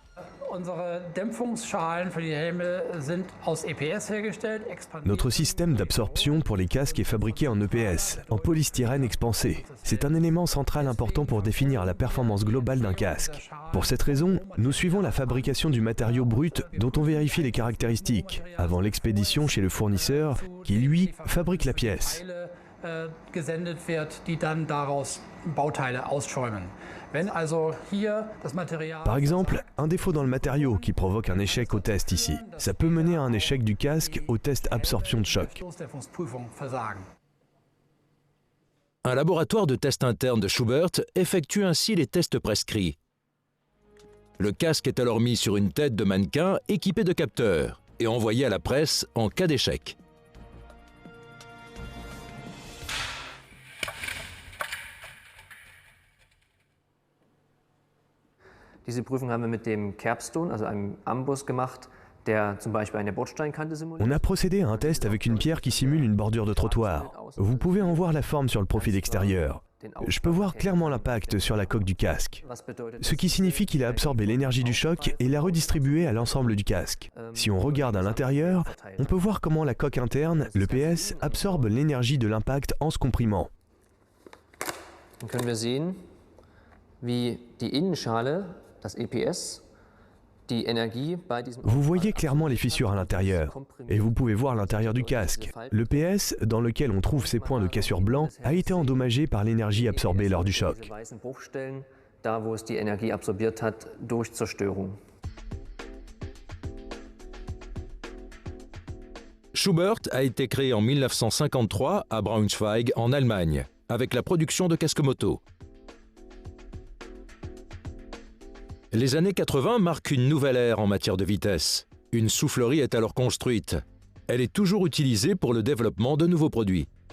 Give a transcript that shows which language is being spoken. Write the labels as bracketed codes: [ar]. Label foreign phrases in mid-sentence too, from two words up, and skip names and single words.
[fr] Notre système d'absorption pour les casques est fabriqué en EPS, en polystyrène expansé. C'est un élément central important pour définir la performance globale d'un casque. Pour cette raison, nous suivons la fabrication du matériau brut dont on vérifie les caractéristiques, avant l'expédition chez le fournisseur qui, lui, fabrique la pièce. [de] gesendet wird, die dann daraus Bauteile ausschäumen. Wenn also hier das Material... [fr] Par exemple, un défaut dans le matériau qui provoque un échec au test ici. Ça peut mener à un échec du casque au test absorption de choc. Un laboratoire de test interne de Schubert effectue ainsi les tests prescrits. Le casque est alors mis sur une tête de mannequin équipée de capteurs et envoyé à la presse en cas d'échec. [de] Diese Prüfung haben wir mit dem Kerbstone, also einem Amboss, gemacht, der zum Beispiel eine Bordsteinkante simuliert. [fr] On a procédé à un test avec une pierre qui simule une bordure de trottoir. Vous pouvez en voir la forme sur le profil extérieur. Je peux voir clairement l'impact sur la coque du casque, ce qui signifie qu'il a absorbé l'énergie du choc et l'a redistribuée à l'ensemble du casque. Si on regarde à l'intérieur, on peut voir comment la coque interne, le PS, absorbe l'énergie de l'impact en se comprimant. [de] Dann können wir sehen, wie die Innenschale, das EPS, die Energie bei diesem... [fr] Vous voyez clairement les fissures à l'intérieur, et vous pouvez voir l'intérieur du casque. Le PS, dans lequel on trouve ces points de cassure blancs, a été endommagé par l'énergie absorbée lors du choc. [de] Diese weißen Bruchstellen, da wo es die Energie absorbiert hat durch Zerstörung. [fr] Schubert a été créé en 1953 à Braunschweig, en Allemagne, avec la production de casques moto. Les années 80 marquent une nouvelle ère en matière de vitesse. Une soufflerie est alors construite. Elle est toujours utilisée pour le développement de nouveaux produits.